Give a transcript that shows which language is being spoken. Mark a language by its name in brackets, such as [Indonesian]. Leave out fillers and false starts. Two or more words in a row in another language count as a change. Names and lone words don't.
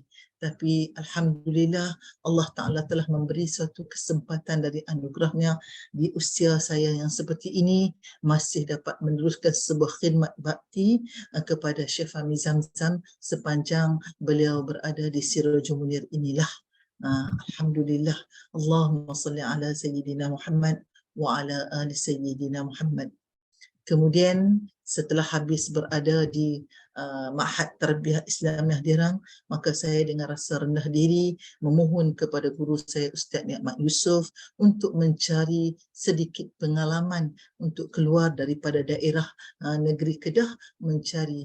[Malay] Tapi Alhamdulillah, Allah Ta'ala telah memberi suatu kesempatan dari anugerahnya di usia saya yang seperti ini, masih dapat meneruskan sebuah khidmat bakti kepada Syekh Fahmi Zamzam sepanjang beliau berada di Sirajul Munir inilah. Alhamdulillah. [Arabic] اللهم صل على سيدنا محمد وعلى آل سيدنا محمد. [Malay] Kemudian setelah habis berada di Ma'had Tarbiyah Islamiah Derang, maka saya dengan rasa rendah diri memohon kepada guru saya Ustaz Ni'mat Yusof untuk mencari sedikit pengalaman untuk keluar daripada daerah negeri Kedah mencari.